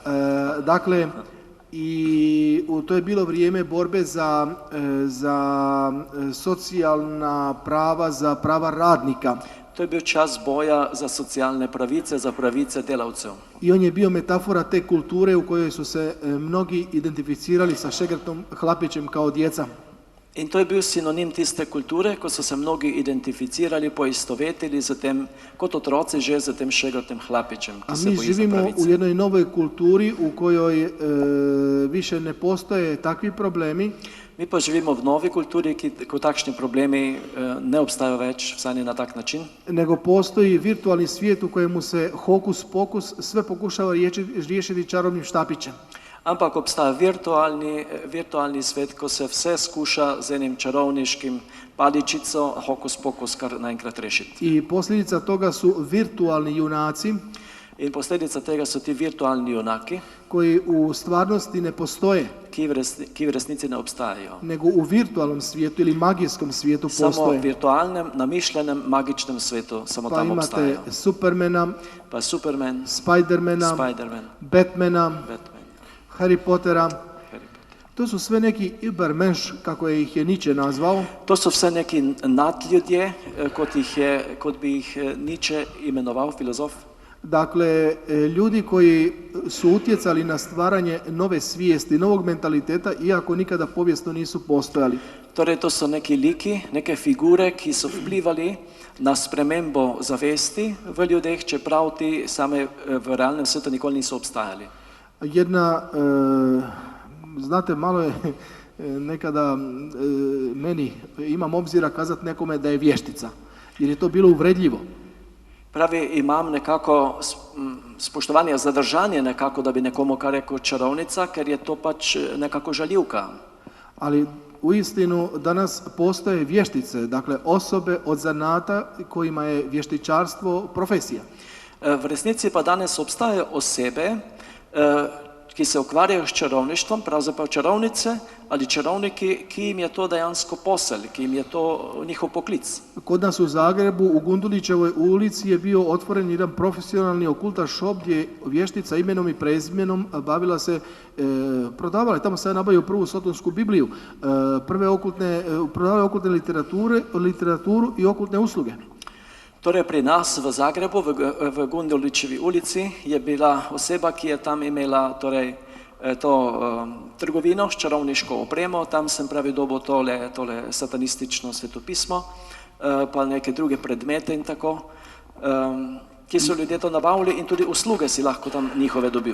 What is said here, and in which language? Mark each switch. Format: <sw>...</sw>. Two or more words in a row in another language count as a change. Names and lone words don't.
<hr>Dakle, i to je bilo vrijeme borbe za socijalna prava, za prava radnika.</hr> <sl>To je bil čas boja za socijalne pravice, za pravice delavcev.</sl> <hr>I on je bio metafora te kulture u kojoj su se mnogi identificirali sa Šegrtom Hlapićem kao djeca.</hr> <sl>In to je bil sinonim tiste kulture, ko so se mnogi identificirali, poistovetili z tem, kot otroci že z tem Šegrtem Hlapićem,</sl> <hr>A</hr> <sl>ki se</sl> <hr>mi</hr> <sl>boji za</sl> <hr>živimo u</hr> <sl>pravice.</sl> <hr>jednoj novoj kulturi u kojoj više ne postoje takvi problemi,</hr> <sl>Mi pa živimo v novi kulturi, ko takšni problemi ne obstajajo več, vsaj ne na tak način,</sl> <hr>nego postoji virtualni svijet u kojemu se hokus pokus sve pokušava riješiti čarobnim štapićem.</hr> <sl>ampak obstaja virtualni svet, ko se vse skuša z enim čarovniškim paličico, hokus pokus kar naenkrat rešiti.</sl> <hr>I posljedica toga su virtualni junaci</hr> <sl>In posledica tega so ti virtualni junaki,</sl> <hr>koji u stvarnosti ne postoje,</hr> <sl>ki v resnici ne obstajajo.</sl> <hr>nego u virtualnom svijetu ili magijskom svijetu</hr> <sl>Samo v</sl> <hr>postoje.</hr> <sl>virtualnem, namišljenem, magičnem svetu, samo</sl> <hr>Pa</hr> <sl>tam</sl> <hr>imate</hr> <sl>obstajajo.</sl> <hr>Supermana,</hr> <sl>Pa Superman,</sl> <hr>Spidermana,</hr> <sl>Spiderman,</sl> <hr>Batmana,</hr> <sl>Batman,</sl> <hr>Harry Pottera.</hr> <sl>Harry Potter.</sl> <hr>To su sve neki Übermensch, kako ih je Nietzsche nazvao,</hr> <sl>To so vse neki nadljudje, kot bi jih Nietzsche imenoval, filozof.</sl> <hr>dakle ljudi koji su utjecali na stvaranje nove svijesti, novog mentaliteta, iako nikada povijesno nisu postojali.</hr> <sl>Torej, to so neki liki, neke figure, ki so vplivali na spremembo zavesti v ljudeh, čeprav ti same v realnem svetu nikoli niso obstajali.</sl> <hr>Jedna, znate, malo je nekada meni, imam obzira kazati nekome da je vještica, jer je to bilo uvredljivo.</hr> <sl>Pravi, imam nekako spoštovanje, zadržanje nekako, da bi nekomu kar rekel čarovnica, ker je to pač nekako žaljivka.</sl> <hr>Ali uistinu danas postoje vještice, dakle osobe od zanata kojima je vještičarstvo profesija.</hr> <sl>V resnici pa danes obstajajo osebe, ki se ukvarjajo s čarovništvom, pravzaprav čarovnice ali čarovniki, ki jim je to dejansko posel, ki jim je to njihov poklic.</sl> <hr>Kod nas u Zagrebu, u Gundulićevoj ulici je bio otvoren jedan profesionalni okulta shop gdje vještica imenom i prezimenom bavila se, prodavala je, tamo se nabavio prvu sotonsku Bibliju, prodavala je okultne literaturu i okultne usluge.</hr> <sl>Torej, pri nas v Zagrebu, v Gundulićevi ulici, je bila oseba, ki je tam imela torej, to trgovino s čarovniško opremo, tam sem pravi dobil tole satanistično svetopismo, pa neke druge predmete in tako, ki so ljudje to nabavili in tudi usluge si lahko tam njihove dobil.</sl>